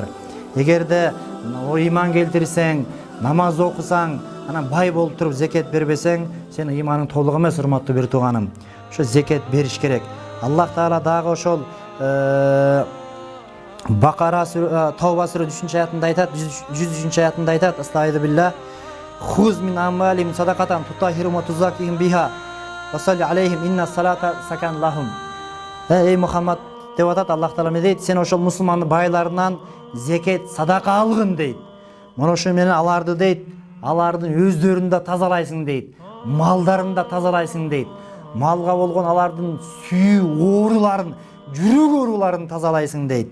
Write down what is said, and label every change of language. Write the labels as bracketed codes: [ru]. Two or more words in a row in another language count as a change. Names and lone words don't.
[ky] Эгерде иман келтирсең, намаз окусаң, анан бай болуп туруп зекет бербесең, сен иманың толук эмес, урматтуу бир тууганым. Ошо зекет бериш керек. Аллах Таала дагы ошол Бакара Тауба сүрөсүнүн 3-нчы аятында айтат, 103-нчы аятында айтат: [ar] أستغفر الله. خذ من أموالهم صدقة تطهرهم وتزكيهم بها وصل عليهم إن صلاتك سكن لهم. [ky] Эй Мухаммад деп атат, Аллах Таала эмне дейт? Сен ошол мусулман байларынан зекет, садака алгын дейт. Мына ошо менен аларды дейт, алардын өздөрүн да тазалайсың дейт, малдарын да тазалайсың дейт. Малга болгон алардын сүйүү ооруларын, жүрөк ооруларын тазалайсың дейт.